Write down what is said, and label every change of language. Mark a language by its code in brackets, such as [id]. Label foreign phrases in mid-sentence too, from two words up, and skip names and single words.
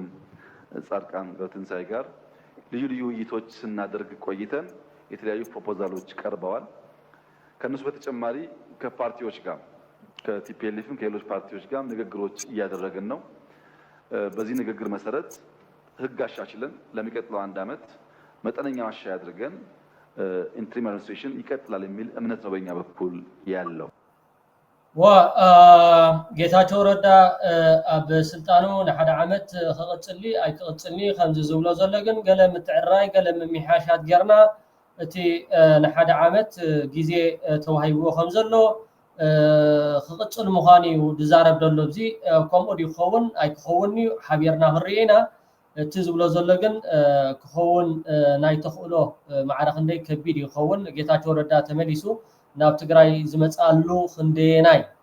[am] ጻድቃን ገብረትንሳኤ ጋር ልዩ ልዩ ውይይቶች ስናደርግ ቆይተን የተለያዩ ፕሮፖዛሎች ቀርበዋል። ከነሱ በተጨማሪ ከፓርቲዎች ጋር ከቲፒኤልኤፍም ከሌሎች ፓርቲዎች ጋር ንግግሮች እያደረግን ነው። በዚህ ንግግር መሰረት ህግ አሻሽለን ለሚቀጥለው 1 ዓመት መጠነኛ ማሻሻያ አድርገን [en] interim administration [am] ይቀጥላል የሚል እምነት ነው በእኛ በኩል ያለው። [ti] ጌታቸው ረዳ ኣብ ስልጣኑ ንሓደ ዓመት ክቅፅሊ ኣይክቅፅልኒ ከምዚ ዝብሎ ዘሎ ግን ገለ ምትዕራይ ገለ ምምሕያሻት ጌርና እቲ ንሓደ ዓመት ግዜ ተዋሂብዎ ከም ዘሎ ክቅፅል ምዃኑ እዩ ዝዛረብ ዘሎ እዚ ከምኡ ዲ ክኸውን ኣይክኸውን እዩ ሓቢርና ክንሪኢ ኢና እቲ ዝብሎ ዘሎ ግን ክኸውን ናይ ተኽእሎ ማዕረ ክንደይ ከቢድ ይኸውን ጌታቸው ረዳ ተመሊሱ ናብ ትግራይ ዝመፃሉ ክንደየናይ